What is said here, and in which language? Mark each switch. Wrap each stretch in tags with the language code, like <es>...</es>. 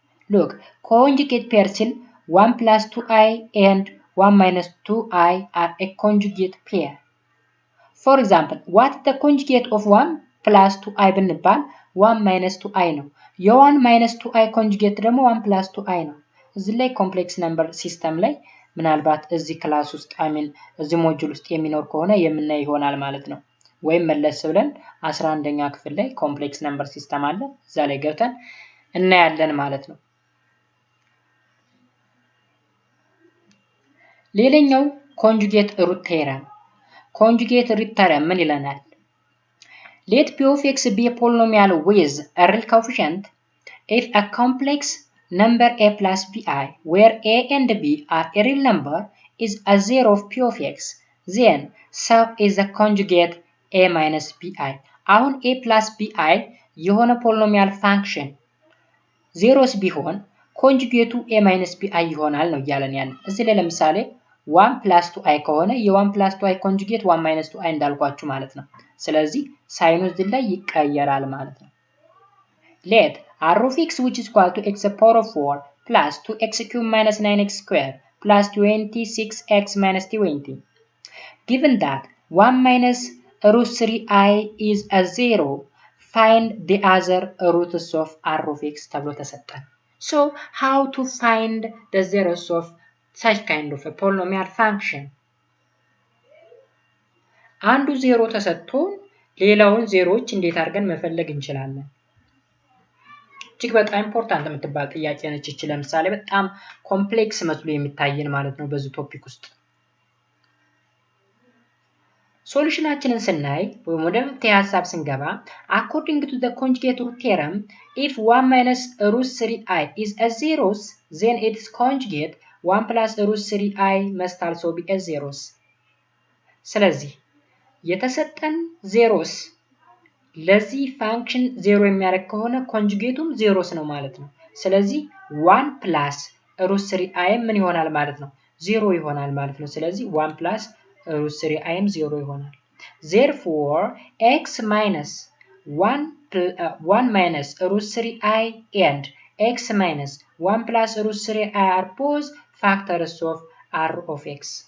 <en>Look, conjugate pair still 1 plus 2i and 1 minus 2i are a conjugate pair. For example, what is the conjugate of 1 plus 2i</en> <am>ብንባል</am> <en>1 minus 2i ነው። የ1 minus 2i conjugate ደግሞ 1 plus 2i</en> <am>ነው። እዚህ ላይ ኮምፕሌክስ ነምበር ሲስተም ላይ ምናልባት እዚህ ክላስ ውስጥ እዚህ ሞጁል ውስጥ የሚኖር ከሆነ የምናይ ይሆናል ማለት ነው። ወይም መለስ ብለን 11ኛ ክፍል ላይ ኮምፕሌክስ ነምበር ሲስተም አለ እዛ ላይ ገብተን እናያለን ማለት ነው። ሌላኛው ኮንጁጌት ሩት ቴረም። ኮንጁጌት ሩት ቴረም ምን ይለናል?</am> <en>Let p of x be a polynomial with a real coefficient if a complex number a plus bi where a and b are a real number is a zero of p of x, then so is the conjugate a minus bi.</en> <am>አሁን a plus bi የሆነ ፖሊኖሚያል ፋንክሽን ዜሮስ ቢሆን ኮንጁጌቱ a minus bi ይሆናል ነው እያለን ያለ። እዚህ ላይ ለምሳሌ 1 plus 2i ከሆነ የ1 plus 2i ኮንጁጌት 1 minus 2i እንዳልኳችሁ ማለት ነው። ስለዚህ ሳይኑ እዚህ ላይ ይቀየራል ማለት ነው።</am> <en>Let r of x which is equal to x power of 4 plus 2x cubed minus 9x squared plus 26x minus 20. Given that 1 minus root 3i is a 0, find the other roots of r of x</en> <am>ተብሎ ተሰጠን።</am> <en>So how to find the zeros of such kind of a polynomial function?</en> <am>አንዱ ዜሮ ተሰጥቶን ሌላውን ዜሮዎች እንዴት አድርገን መፈለግ እንችላለን? እጅግ በጣም ኢምፖርታንት የምትባል ጥያቄ ነች እቺ። ለምሳሌ በጣም ኮምፕሌክስ መስሎ የሚታየን ማለት ነው በዚህ ቶፒክ ውስጥ። ሶሉሽናችንን ስናይ ወይም ወደ መፍትሄ ሐሳብ ስንገባ</am> <en>according to the conjugate root theorem if 1 minus root 3i is a zeros then its conjugate 1 plus root 3i must also be a zeros.</en> <am>ስለዚህ የተሰጠን ዜሮስ ለዚህ ፋንክሽን ዜሮ የሚያደርግ ከሆነ ኮንጁጌቱም ዜሮስ ነው ማለት ነው። ስለዚህ 1 plus root 3i ምን ይሆናል ማለት ነው? ዜሮ ይሆናል ማለት ነው። ስለዚህ 1 plus root 3i ዜሮ ይሆናል።</am> <en>Therefore x minus 1 minus root 3i and x minus 1 plus root 3i are both factors of r of x.</en>